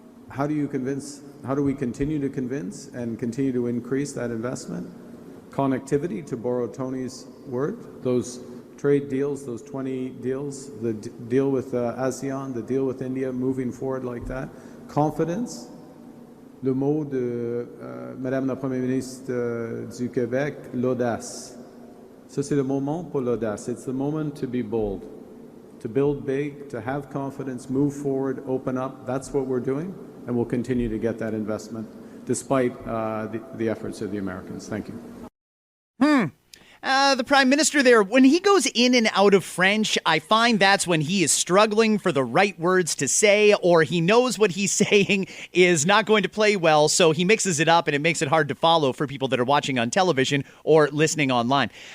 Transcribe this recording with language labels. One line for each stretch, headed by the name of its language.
English: How do we continue to convince and continue to increase that investment? Connectivity, to borrow Tony's word, those trade deals, those 20 deals, the deal with ASEAN, the deal with India, moving forward like that.
French: Confidence, le mot de Madame la Première ministre du Québec, l'audace. Ça, c'est le moment pour l'audace.
English: It's the moment to be bold, to build big, to have confidence, move forward, open up. That's what we're doing, and we'll continue to get that investment despite the efforts of the Americans. Thank you. The Prime Minister there, when he goes in and out of French, I find that's when he is struggling for the right words to say, or he knows what he's saying is not going to play well, so he mixes it up and it makes it hard to follow for people that are watching on television or listening online.